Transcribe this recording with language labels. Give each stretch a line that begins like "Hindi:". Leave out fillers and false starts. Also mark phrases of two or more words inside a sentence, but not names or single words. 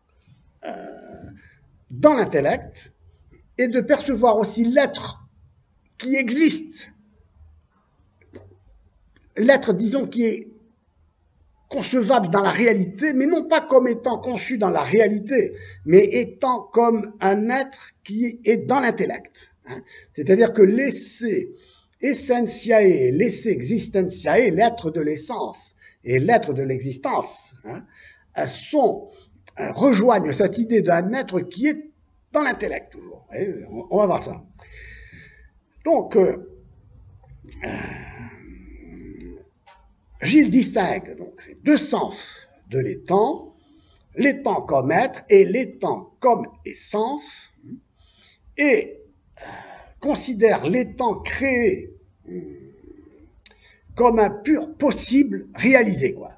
French: dans l'intellect, et de percevoir aussi l'être qui existe, l'être, disons, qui est concevable dans la réalité, mais non pas comme étant conçu dans la réalité, mais étant comme un être qui est dans l'intellect. Hein. C'est-à-dire que l'
Latin: esse essentiae,
French: l'
Latin: esse existentiae,
French: l'être de l'essence et l'être de l'existence, hein, rejoignent cette idée d'un être qui est dans l'intellect, toujours. On va voir ça. Donc, Gilles distingue donc ces deux sens de l'étant comme être et l'étant comme essence, et considère l'étant créé comme un pur possible réalisé, quoi.